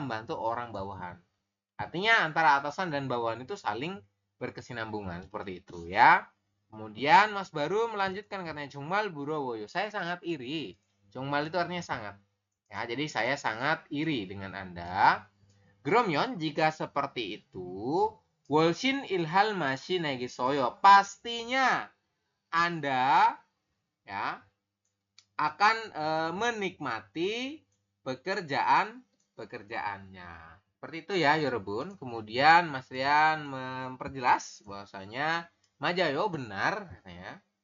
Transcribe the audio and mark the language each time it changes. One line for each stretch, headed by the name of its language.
Indonesian: Membantu orang bawahan. Artinya antara atasan dan bawahan itu saling berkesinambungan seperti itu ya. Kemudian Mas Baru melanjutkan katanya
Korean: 정말 부러워요.
Indonesian: Saya sangat iri. 정말 itu artinya sangat. Ya, jadi saya sangat iri dengan Anda.
Korean: 그러면
Indonesian: jika seperti itu,
Korean: 훨씬 일할 맛이 나겠어요.
Indonesian: Pastinya Anda ya akan menikmati pekerjaannya. Seperti itu ya, 여러분. Kemudian Mas Rian memperjelas bahwasanya 맞아요, benar katanya.